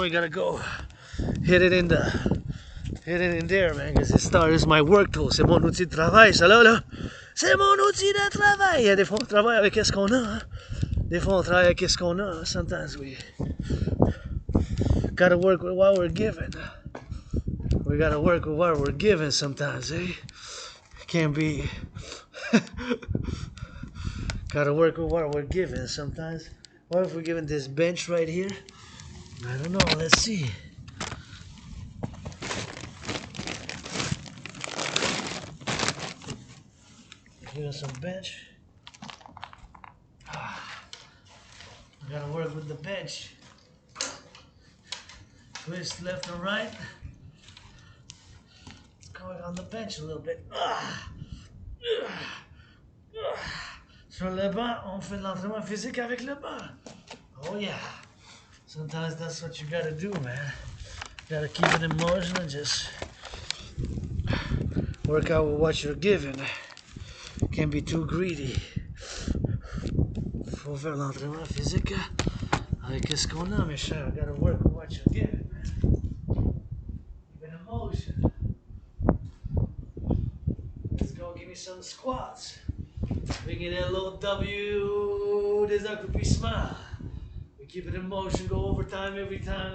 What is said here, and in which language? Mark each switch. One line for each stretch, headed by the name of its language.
English: We gotta go hit it in there, man. Cause it started. It's my work tool.
French: C'est mon outil de travail, ça là. C'est mon outil de travail. Des fois on travaille avec ce qu'on a. Hein? Des fois on travaille avec ce qu'on a. Hein?
English: Sometimes we gotta work with what we're given. We gotta work with what we're given sometimes, eh? Can't be. Gotta work with what we're given sometimes. What if we're given this bench right here? I don't know. Let's see. Give us some bench. We gotta work with the bench. Twist left and right. Going on the bench a little bit.
French: Sur le banc, on fait de l'entraînement physique avec le banc.
English: Oh yeah. Sometimes that's what you gotta do, man. You gotta keep it in motion and just work out with what you're given. Can't be too greedy.
French: Faut faire l'entraînement physique avec ce qu'on a, mes chers.
English: You gotta work with what you're given, man. Keep it in motion. Let's go, give me some squats. Bringing in a little W,
French: des accomplissements.
English: We keep it in motion, go overtime every time.